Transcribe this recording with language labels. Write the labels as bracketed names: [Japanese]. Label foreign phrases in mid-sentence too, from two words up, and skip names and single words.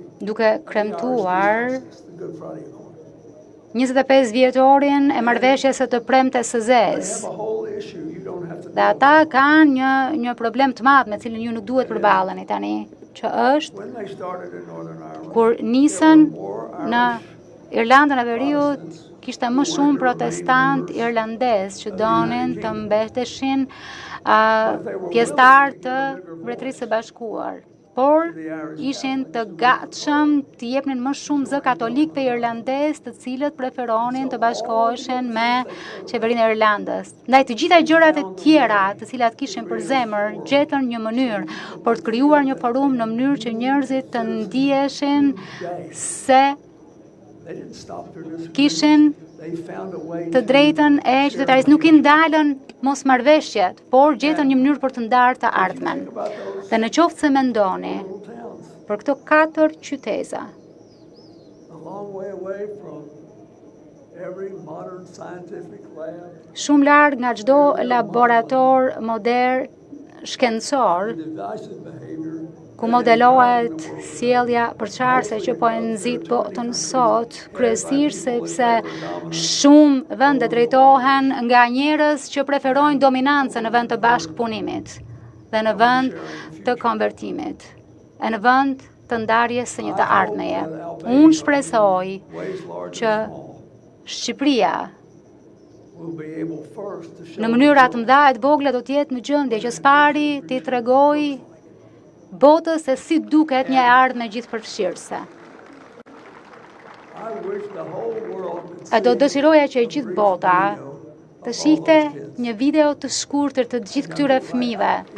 [Albanian] duke kremtuar [English] the Good Friday Accord. [Albanian] 25 vjetorin e marrëveshjes së të premte së [English] They [Albanian] zezë. [English] have a whole issue you don't have to [Albanian] Dhe [English] deal [Albanian] ata kanë një problem të madh me cilin ju nuk duhet përballeni tani, që është [English] with. When they started in Northern Ireland, [Albanian] kur [English] there [Albanian] nisën [English] were more [Albanian] në [English] Irish [Albanian] Irlandën e Veriut, kishte më shumë protestant irlandez që donin të mbeteshin pjesëtar të Mbretërisë së Bashkuar. Por ishin të gatshëm të jepnin më shumë zë katolik të irlandez, të cilët preferonin të bashkoheshin me qeverinë e Irlandës. Ndaj të gjitha gjërat e tjera, të cilat kishin për zemër, gjetën një mënyrë për të krijuar një forum në mënyrë që njerëzit të ndiheshin se [English] They didn't stop their disagreements. [Albanian] kishin [English] They found a way [Albanian] të drejtën e qytetarisë. Nuk I ndalën mosmarrveshjet, por gjetën një mënyrë për të ndarë të ardhmen. [English] about those [Albanian] Dhe në qoftë se mendoni [English] little towns [Albanian] për këto 4 qyteza, [English] a long way away from every modern scientific lab, [Albanian] shumë larg nga çdo laborator modern shkencor, [English] divisive behavior, [Albanian] ku modelohet sjellja përçarëse që po e nxit botën sot, kryesisht sepse shumë vende drejtohen nga njerëz që preferojnë dominancën në vend të bashkëpunimit dhe në vend të konvertimit, e në vend të ndarjes së një të ardhmeje. Unë shpresoj [English] ways large [Albanian] që [English] and small, [Albanian] Shqipëria në mënyra të mëdha e të vogla do të jetë në gjendje që spari t'i tregoj botës se si duket një ardhmë gjithëpërfshirëse. E do dëshiroja që e gjithë bota të shihte një video të shkurtër të gjithë këtyre fëmijëve.